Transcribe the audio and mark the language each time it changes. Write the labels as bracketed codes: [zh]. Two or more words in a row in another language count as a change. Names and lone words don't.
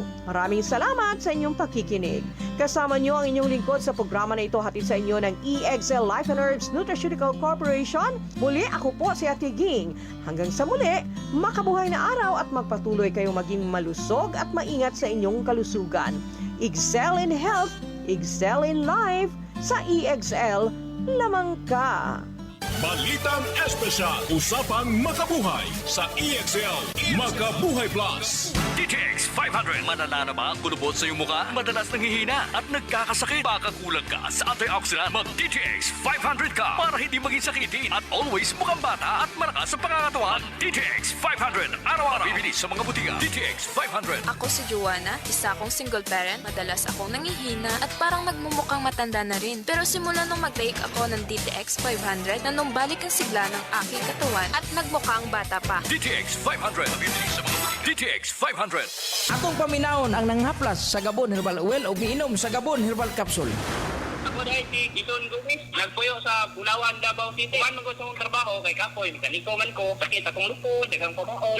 [tl] Maraming salamat sa inyong pakikinig. Kasama niyo ang inyong lingkod sa programa na ito hatid sa inyo ng EXL Life and Herbs Nutraceutical Corporation. Muli, ako po si Ate Ging. Hanggang sa muli, makabuhay na araw at magpatuloy kayong maging malusog at maingat sa inyong kalusugan. [en] Excel in health, excel in life. [tl] Sa EXL, lamang ka. Balitang Espesyal, Usapang Makabuhay sa EXL Makabuhay Plus. DTX 500. Malala na ba ang kulubot sa iyong mukha? Madalas nanghihina at nagkakasakit. Baka kulang ka sa antioxidant. Mag-DTX 500 ka para hindi maging sakitin at always mukhang bata at malakas sa pangangatawan. DTX 500. Araw-araw. Bibili sa mga butika. DTX 500. Ako si Joanna, isa akong single parent. Madalas akong nangihina at parang nagmumukhang matanda na rin. Pero simula nung mag-take ako ng DTX 500, na nung balik ang sigla ng aking katawan at nagmukhang bata pa. DTX 500. Bibili sa mga butika. DTX 500. [ceb] Atong paminahon ang nanghaplas sa Gabon Herbal Oil o giinom sa Gabon Herbal Capsule. Ako dahil si Giton Gomez, nagpuyo sa Bulawan, Davao City. Man mo gusto mong trabaho kay Kapoy, mekaniko man ko, sakit akong lupod, dagang pamaol.